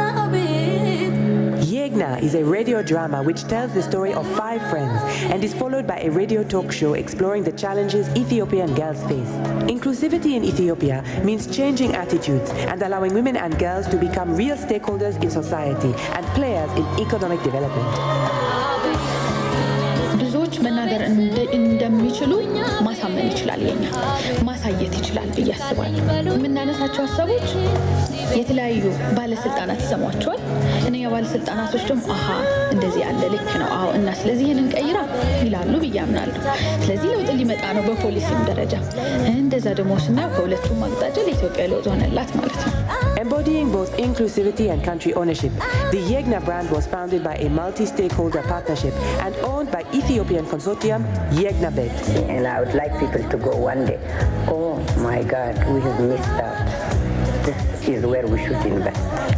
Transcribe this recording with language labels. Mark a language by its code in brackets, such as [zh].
[en] Yegna is a radio drama which tells the story of 5 friends and is followed by a radio talk show exploring the challenges Ethiopian girls face. Inclusivity in Ethiopia means changing attitudes and allowing women and girls to become real stakeholders in society and players in economic development. [am] ብዙዎች መናገር እንደሚችሉ ማሳመን ይችላል የኛ ማሳየት ይችላል ብዬ አስባለሁ። የምናነሳቸው ሀሳቦች የተለያዩ ባለስልጣናት ይሰሟቸዋል። እነኛ ባለስልጣናቶች ደግሞ አሃ እንደዚህ ያለ ልክ ነው አዎ እና ስለዚህ ይሄንን ቀይራ ይላሉ ብዬ አምናለሁ። ስለዚህ ለውጥ ሊመጣ ነው በፖሊሲም ደረጃ እንደዛ ደግሞ ስናየው ከሁለቱም አቅጣጫ ለኢትዮጵያ ለውጥ ሆነላት ማለት ነው። [en] Embodying both inclusivity and country ownership, the Yegna brand was founded by a multi-stakeholder partnership and owned by Ethiopian consortium Yegna Bet. And I would like people to go one day, oh my God, we have missed out. This is where we should invest.